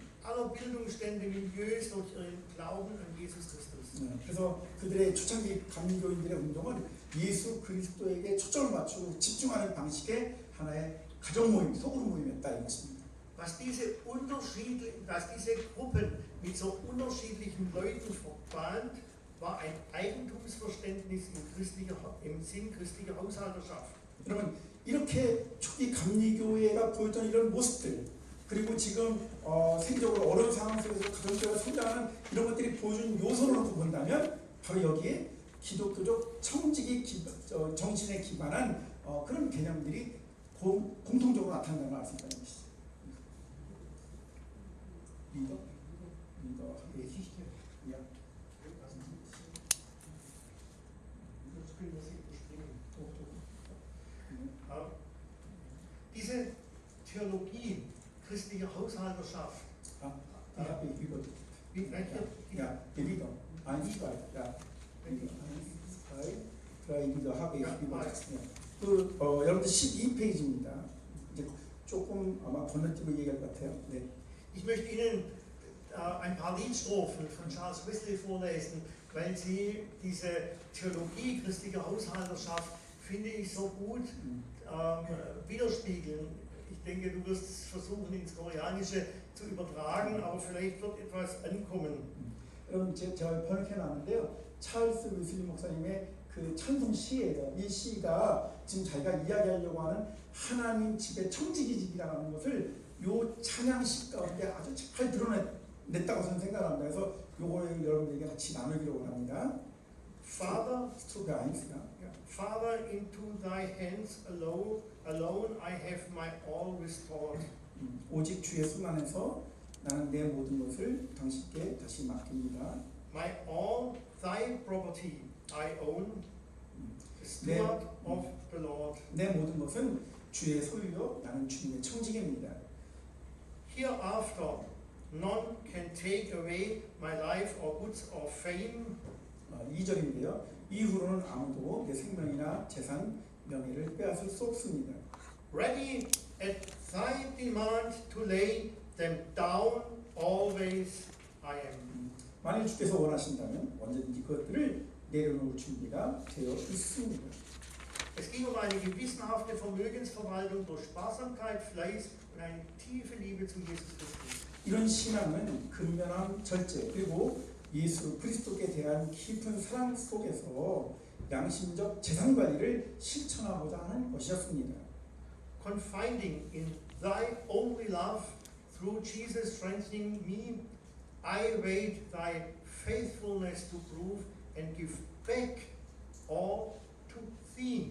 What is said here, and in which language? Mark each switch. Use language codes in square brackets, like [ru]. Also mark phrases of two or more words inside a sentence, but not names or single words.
[de] Aller Bildungsstände, Milieus durch ihren Glauben an Jesus Christus. [ko] 그래서 그들의 초창기 감리교인들의 운동은 예수 그리스도에게 초점을 맞추고 집중하는 방식의 하나의 가정 모임, 소그룹 모임이었다 이것입니다. [de] Was diese Gruppen mit so unterschiedlichen Leuten verband, war ein Eigentumsverständnis im Sinn christlicher Haushalterschaft. [ko] 여러분 이렇게 초기 감리교회가 보였던 이런 모습들 그리고 지금 세계적으로 어려운 상황 속에서 가정교회가 성장하는 이런 것들이 보여준 요소를 놓고 본다면 바로 여기에 기독교적 청지기 정신에 기반한 그런 개념들이 공통적으로 나타난다는 걸 알 수 있다는 것이죠. 리더? [de] können wir sie überspringen. Diese Theologie christlicher Haushalterschaft, Die habe ich über. wie nennt ihr? Ja, die Lieder. 1, 2. Ja. 1, 2, 3 Lieder habe ich Ja, über. [ko] 아, 여러분들 12페이지입니다. 이제 조금 아마 건너뛰고 얘기할 것 같아요. 네. [de] Ich möchte Ihnen ein paar Liedstrophen von Charles Wesley vorlesen, weil Sie diese Theologie christlicher Haushalterschaft, finde ich, so gut widerspiegeln. Ich denke, du wirst es versuchen, ins Koreanische zu übertragen, aber vielleicht wird etwas ankommen. [ko] 여러분 제가 번역해 놨는데요. 찰스 웨슬리 목사님의 그 찬송 시예요. 이 시가 지금 자기가 이야기하려고 하는 하나님 집의 청지기 집이라는 것을 요 찬양시 가운데 아주 잘 드러냈다고 저는 생각합니다. 그래서 요걸 여러분들에게 같이 나누기로 합니다. [en] Father, [ko] 스트로크 1가 [en] Father, into thy hands alone I have my all restored. [ko] 오직 주의 손 안에서 나는 내 모든 것을 당신께 다시 맡깁니다. [en] My all thy property I own, the steward of the Lord. [ko] 내 모든 것은 주의 소유요 나는 주님의 청지기입니다. [en] Hereafter none can take away my life or goods or fame. [ko] 2절인데요. 이후로는 아무도 내 생명이나 재산, 명예를 빼앗을 수 없습니다. [en] Ready at thy demand to lay them down, always I am. [ko] 만일 주께서 원하신다면 언제든지 그것들을 내려놓을 준비가 되어 있습니다. [de] Es ging eine gewissenhafte Vermögensverwaltung durch Sparsamkeit, Fleiß und eine tiefe Liebe zu Jesus Christus. [ko] 이런 신앙은 근면함, 절제 그리고 예수 그리스도께 대한 깊은 사랑 속에서 양심적 재산 관리를 실천하고자 하는 것이었습니다. [en] Confiding in thy only love through Jesus strengthening me, I wait thy faithfulness to prove and give back all to thee.